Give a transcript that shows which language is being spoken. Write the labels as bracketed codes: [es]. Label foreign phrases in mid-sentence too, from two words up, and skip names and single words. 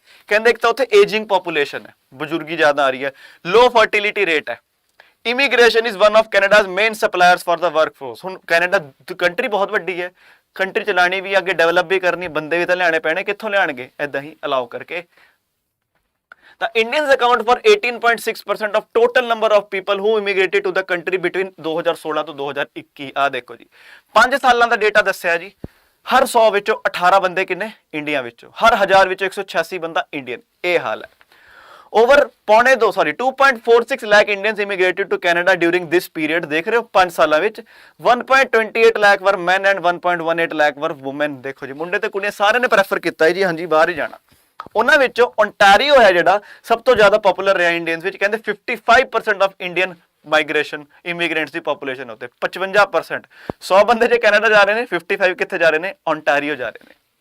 [pa] ਕਹਿੰਦੇ ਇੱਕ ਤਾਂ ਉੱਥੇ [en] aging population [pa] ਹੈ, ਬਜ਼ੁਰਗੀ ਜ਼ਿਆਦਾ ਆ ਰਹੀ ਹੈ, [en] low fertility rate [pa] ਹੈ। [en] immigration is one of Canada's main suppliers for the workforce. [pa] ਹੁਣ ਕੈਨੇਡਾ ਕੰਟਰੀ ਬਹੁਤ ਵੱਡੀ ਹੈ, ਕੰਟਰੀ ਚਲਾਣੀ ਵੀ, ਅੱਗੇ ਡਿਵੈਲਪ ਵੀ ਕਰਨੀ, ਬੰਦੇ ਵੀ ਤਾਂ ਲਿਆਣੇ ਪੈਣੇ, ਕਿੱਥੋਂ ਲਿਆਣਗੇ ਏਦਾਂ ਹੀ ਅਲਾਉ ਕਰਕੇ। [en] The Indians account for 18.6% of total number of people who immigrated to the country between 2016 ਤੋਂ 2021। [pa] ਆ ਦੇਖੋ ਜੀ, 5 ਸਾਲਾਂ ਦਾ ਡੇਟਾ ਦੱਸਿਆ ਜੀ। ਹਰ 100 ਵਿੱਚੋਂ 18 ਬੰਦੇ ਕਿੰਨੇ? ਇੰਡੀਆ ਵਿੱਚੋਂ। ਹਰ 1000 ਵਿੱਚੋਂ 186 ਬੰਦਾ ਇੰਡੀਅਨ। ਇਹ ਹਾਲ ਹੈ। [en] Over 2.46 lakh Indians immigrated to Canada during this period। [pa] ਦੇਖ ਰਹੇ ਹੋ 5 ਸਾਲਾਂ ਵਿੱਚ [en] 1.28 lakh were men and 1.18 lakh were women। [pa] ਦੇਖੋ ਜੀ, ਮੁੰਡੇ ਤੇ ਕੁੜੀਆਂ ਸਾਰਿਆਂ ਨੇ ਪ੍ਰੈਫਰ ਕੀਤਾ ਹੈ ਜੀ, ਹਾਂਜੀ ਬਾਹਰ ਹੀ ਜਾਣਾ। ਉਹਨਾਂ ਵਿੱਚੋਂ ਓਨਟਾਰੀਓ ਹੈ ਜਿਹੜਾ ਸਭ ਤੋਂ ਜ਼ਿਆਦਾ ਪਪੂਲਰ ਰਿਹਾ ਇੰਡੀਅਨਸ ਵਿੱਚ। ਕਹਿੰਦੇ 55% [en] of Indian migration immigrants [pa] ਦੀ ਪੋਪੂਲੇਸ਼ਨ ਉੱਤੇ 55%। 100 ਬੰਦੇ ਜੇ ਕੈਨੇਡਾ ਜਾ ਰਹੇ ਨੇ, 55 ਕਿੱਥੇ ਜਾ ਰਹੇ ਨੇ? ਓਨਟਾਰੀਓ ਜਾ ਰਹੇ ਨੇ।